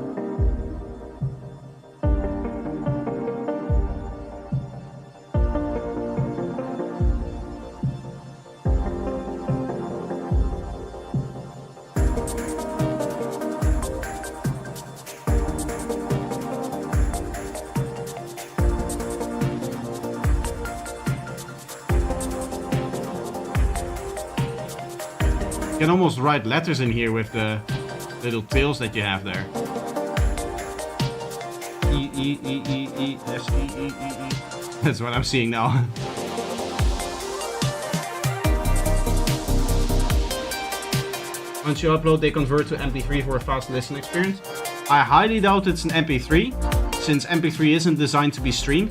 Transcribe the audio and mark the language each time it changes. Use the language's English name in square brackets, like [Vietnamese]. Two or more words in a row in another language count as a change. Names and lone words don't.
[English] You can almost write letters in here with the little tails that you have there. E E E E E S E E E E. That's what I'm seeing now. Once you upload, they convert to MP3 for a fast listen experience. I highly doubt it's an MP3, since MP3 isn't designed to be streamed.